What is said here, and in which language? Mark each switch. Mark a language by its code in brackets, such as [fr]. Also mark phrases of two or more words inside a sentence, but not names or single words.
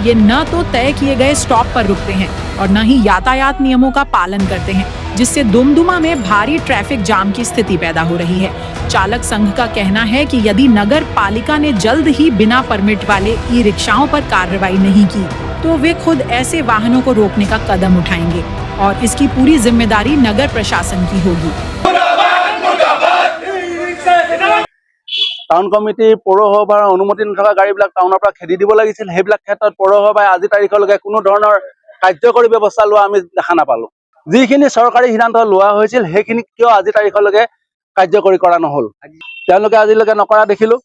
[hi] ये न तो तय किए गए स्टॉप पर रुकते हैं और न ही यातायात नियमों का पालन करते हैं, जिससे दुमदुमा में भारी ट्रैफिक जाम की स्थिति पैदा हो रही है। चालक संघ का कहना है कि यदि नगर पालिका ने जल्द ही बिना परमिट वाले ई रिक्शाओं पर कार्रवाई नहीं की तो वे खुद ऐसे वाहनों को रोकने का कदम उठाएंगे और इसकी पूरी जिम्मेदारी नगर प्रशासन की होगी। [as] টাউন কমিটি পৌৰসভাৰ অনুমতি নথকা গাড়ীবিলাক টাউনৰ পৰা খেদি দিব লাগিছিল। সেইবিলাক ক্ষেত্ৰত পৌৰসভাই আজি তাৰিখলৈকে কোনো ধৰণৰ কাৰ্যকৰী ব্যৱস্থা লোৱা আমি দেখা নাপালোঁ। যিখিনি চৰকাৰী সিদ্ধান্ত লোৱা হৈছিল সেইখিনি কিয় আজি তাৰিখলৈকে কাৰ্যকৰী কৰা নহ'ল, তেওঁলোকে আজিলৈকে নকৰা দেখিলোঁ।